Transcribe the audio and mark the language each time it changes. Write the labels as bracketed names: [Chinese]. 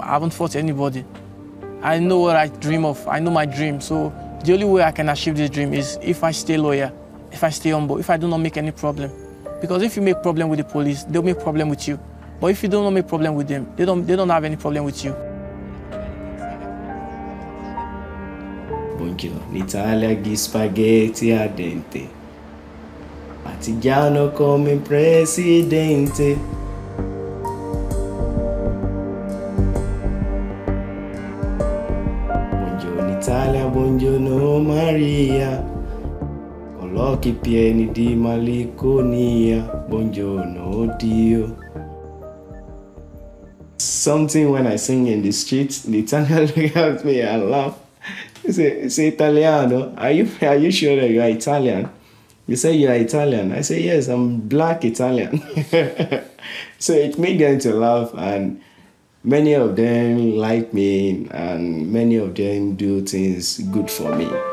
[English] I haven't fought anybody. I know what I dream of. I know my dream. So the only way I can achieve this dream is if I stay loyal, if I stay humble, if I do not make any problem. Because if you make problem with the police, they'll make problem with you. But if you do not make problem with them, they don't have any problem with you. [Italian] Buongiorno, Italia, gli spaghetti al dente. Partigiano come presidente. Buongiorno Italia, buongiorno Maria. Con gli occhi pieni di malinconia. Buongiorno Dio. [English] Something when I sing in the streets, the Italian look at me and laugh. Say Italiano, are you sure that you are Italian? You say you are Italian. I say yes, I'm black Italian. So it made them to laugh, and many of them like me, and many of them do things good for me.